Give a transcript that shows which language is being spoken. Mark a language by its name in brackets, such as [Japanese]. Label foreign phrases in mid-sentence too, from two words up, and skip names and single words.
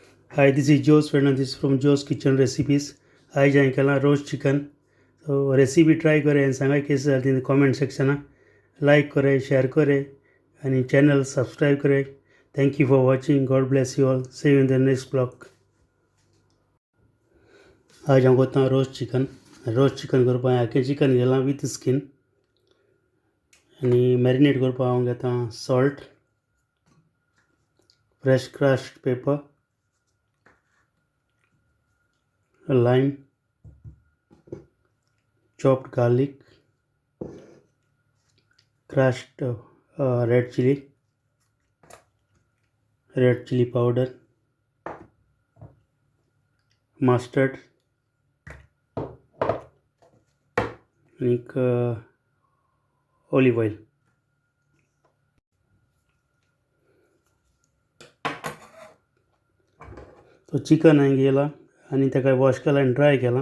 [English] Hi, this is Joe's Fernandez from Joe's Kitchen Recipes. [Konkani] आज हांवें केलां [English] roast chicken. so recipe try [Konkani] करें आनी सांगा केस जाली [English] in comment [Konkani] सेक्शना. लाइक करें, शेयर करें आनी चैनल सब्सक्राइब करें. [English] Thank you for watching. God bless you all. See you in the next blog. [Konkani] आज हांव करता [English] roast chicken. roast chicken [Konkani] करपाक आख्खें चिकन घेतलां [English] with skin [Konkani] आनी मॅरिनेट करपाक हांव घेता सॉल्ट, [English] fresh crushed pepper, lime, chopped garlic, crushed red chili powder, mustard, and olive oil. [Konkani] तो चिकन हांवें घेतलां आनी ताका वॉश केलां आनी ड्राय केलां.